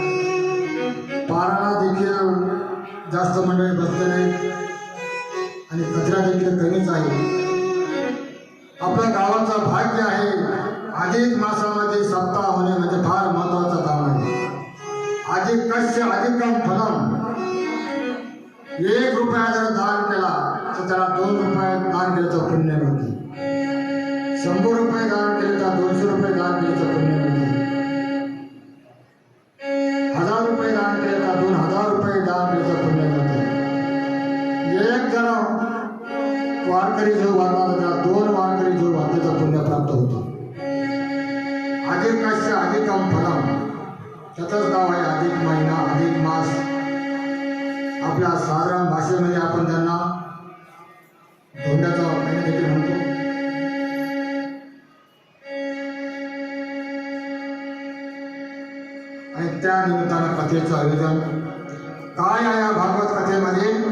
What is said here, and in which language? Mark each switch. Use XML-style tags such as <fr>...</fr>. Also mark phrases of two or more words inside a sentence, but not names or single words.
<mr>पाराला देखील जास्त मंडळी बसले नाही आणि कचरा देखील कमीच आहे. आपल्या गावाचं भाग्य आहे. अधिक मासामध्ये सप्ताह होणे म्हणजे फार महत्वाचं काम आहे.</mr> <sa>अधिक कश्य अधिकम फलम.</sa> <mr>1 रुपया जर दान केला तर त्याला 2 रुपये दान केल्याचं पुण्य मिळते. 100 रुपये दान केले तर 200 रुपये दान केल्याचं पुण्य मिळते. 1000 रुपये दान केले तर 2000 रुपये दान केल्याचं पुण्य मिळते. 1 जण वारकरी जो वारला तर 2 वारकरी जो वारल्याचं पुण्य प्राप्त होतं.</mr> <sa>अधिक कश्य अधिकम फलम.</sa> <mr>त्याचंच नाव आहे अधिक महिना, अधिक मास. आपल्या साधारण भाषेमध्ये आपण त्यांना धोंड्याचा महिना देखील म्हणतो. आणि त्या निमित्तानं कथेचं आयोजन काय आहे या भागवत कथेमध्ये.</mr>